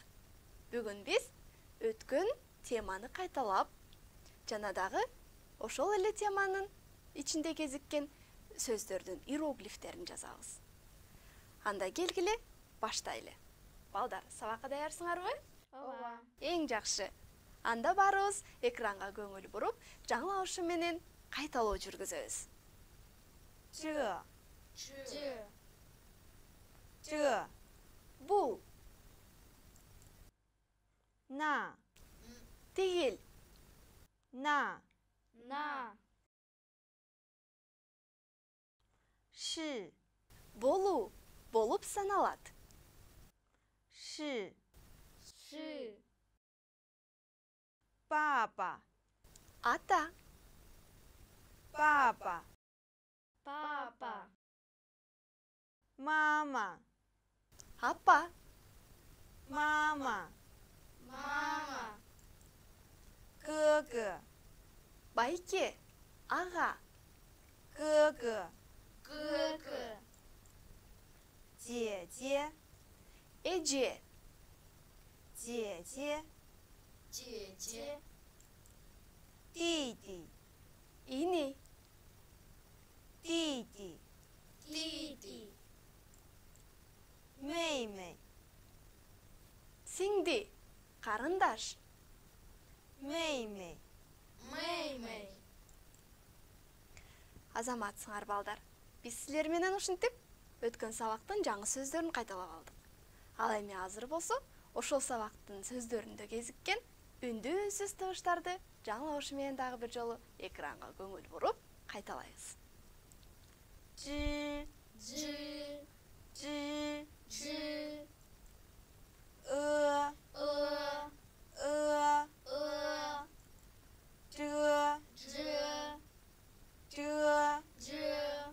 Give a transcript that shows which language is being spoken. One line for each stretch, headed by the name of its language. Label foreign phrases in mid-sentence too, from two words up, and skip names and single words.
Kyrgyz: Бүгүн биз өткөн теманы кайталап, жана дагы ошол эле теманын ичинде кезиккен сөздөрдүн иероглифтерин жазабыз. Анда келгиле, баштайлы. Балдар, сабакка даярсыңарбы? Ооба. Эң жакшы. Анда барыбыз экранга көңүл буруп, жаңылаушы менен кайталоо жүргүзөбүз.
Chinese: 这
Kyrgyz: Бул,
Chinese: 那
Kyrgyz: тигил,
Chinese: 那 是
Kyrgyz: болуу, болуп саналат.
Chinese: 是是爸爸
Kyrgyz: Ата,
Chinese: 爸爸爸爸妈妈
Kyrgyz: апа,
Chinese: 妈妈妈妈哥哥
Kyrgyz: байке, ага,
Chinese: 哥哥哥哥姐姐
Kyrgyz: эже,
Chinese: 姐姐姐姐弟弟
Kyrgyz: ини,
Chinese: 弟弟弟弟妹妹
Kyrgyz: сиңди, карындаш.
Chinese: 妹妹妹妹
Kyrgyz: Азаматсыңар балдар. Биз силер менен ушинтип өткөн сабактын жаңы сөздөрүн кайталап алдык. Ал эми азыр болсо, ошол сабактын сөздөрүндө кезиккен үндүү үнсүз табыштарды жаңылаушы менен дагы бир жолу экранга көңүл буруп кайталайбыз.
Chinese: 知知知知呃呃这这这这